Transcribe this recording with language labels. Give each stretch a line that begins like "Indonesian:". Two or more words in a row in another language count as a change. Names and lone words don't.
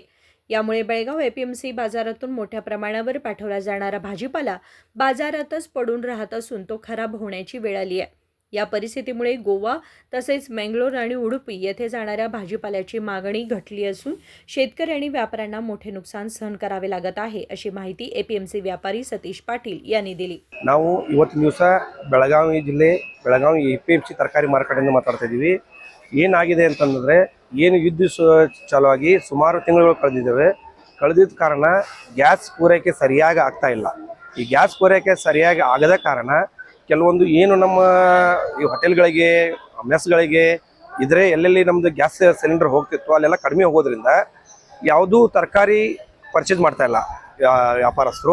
Marathi: यामुळे बेळगाव एपीएमसी बाजारातून मोठ्या प्रमाणावर पाठवला जाणारा भाजीपाला बाजारातच पडून राहत असून तो खराब होण्याची वेळ आली आहे. या परिस्थितीमुळे गोवा तसेच मंगलोर आणि उडुपी येथे जाणाऱ्या भाजीपाल्याची मागणी घटली असून शेतकरी आणि व्यापाऱ्यांना मोठे नुकसान सहन करावे लागत आहे, अशी माहिती एपीएमसी व्यापारी सतीश पाटील यांनी दिली.
Kannada: ನಾವು ಇವತ್ತಿನ ದಿವಸ ಬೆಳಗಾವಿ ಜಿಲ್ಲೆ ಬೆಳಗಾವಿ ಎಪಿಎಂಸಿ ತರಕಾರಿ ಮಾರುಕಟ್ಟೆಯಿಂದ ಮಾತಾಡ್ತಾ ಇದ್ದೀವಿ. ಏನಾಗಿದೆ ಅಂತಂದ್ರೆ ಏನು ಯುದ್ಧ ಚಾಲುವಾಗಿ ಸುಮಾರು ತಿಂಗಳು ಕಳೆದಿದ್ದ ಕಾರಣ ಗ್ಯಾಸ್ ಪೂರೈಕೆ ಸರಿಯಾಗಿ ಆಗ್ತಾ ಇಲ್ಲ. ಈ ಗ್ಯಾಸ್ ಪೂರೈಕೆ ಸರಿಯಾಗಿ ಆಗದ ಕಾರಣ ಕೆಲವೊಂದು ಏನು ನಮ್ಮ ಈ ಹೋಟೆಲ್ಗಳಿಗೆ ಮೆಸ್ಗಳಿಗೆ ಇದ್ರೆ ಎಲ್ಲೆಲ್ಲಿ ನಮ್ಮದು ಗ್ಯಾಸ್ ಸಿಲಿಂಡರ್ ಹೋಗ್ತಿತ್ತು ಅಲ್ಲೆಲ್ಲ ಕಡಿಮೆ ಹೋಗೋದ್ರಿಂದ ಯಾವುದೂ ತರಕಾರಿ ಪರ್ಚೇಸ್ ಮಾಡ್ತಾ ಇಲ್ಲ ವ್ಯಾಪಾರಸ್ಥರು.